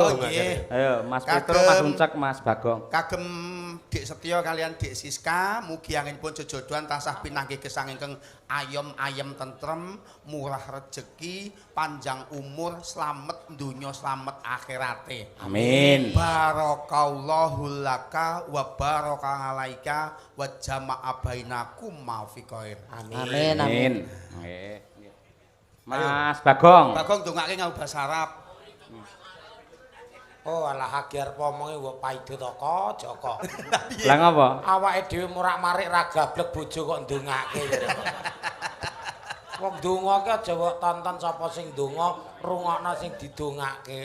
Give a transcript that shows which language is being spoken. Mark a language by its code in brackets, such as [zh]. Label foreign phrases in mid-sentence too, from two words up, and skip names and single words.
[jv] Oh nggih. Ayo Mas Petro, Mas Uncek, Mas Bagong. Kagem Dik Setyo kalian Dik Siska, mugi anggenipun jejodohan tansah pinanggih gesang ingkang ayem tentrem, murah rejeki, panjang umur, slamet donya, slamet akhirate. Amin. [ar] بارك الله لك وبارك عليك وجمع بينكم ما في خير. [jv] Amin. Amin. Nggih. Mas Bagong. Bagong dongake nganggo basa Arab. Oh alah agar pomonge wong paido to kok Joko. Lah ngapa? Awake dhewe murak-marik ra gablek bojo kok ndongake. Wong ndonga ki aja kok tonton sapa sing ndonga, rungokno sing didongake.